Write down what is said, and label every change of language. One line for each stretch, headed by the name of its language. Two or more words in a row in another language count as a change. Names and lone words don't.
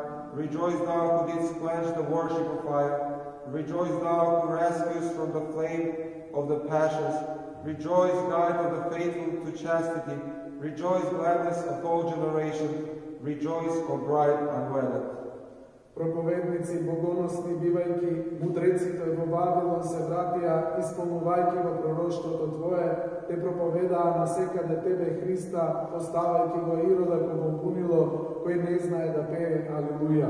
English: Rejoice, thou who didst quench the worship of fire. Rejoice, thou who rescuest from the flame of the passions. Rejoice, guide of the faithful to chastity. Rejoice, gladness of all generation. Rejoice, O bride unwedded.
Macedonian: Проповедници богоносни бивајќи мудреците во Вавилон се вратија, исполнувајќи во пророштвото Твое, те проповедаа насекаде Тебе Христа, поставајќи го Ирода кога пунило, кој не знае да пее Алилуја.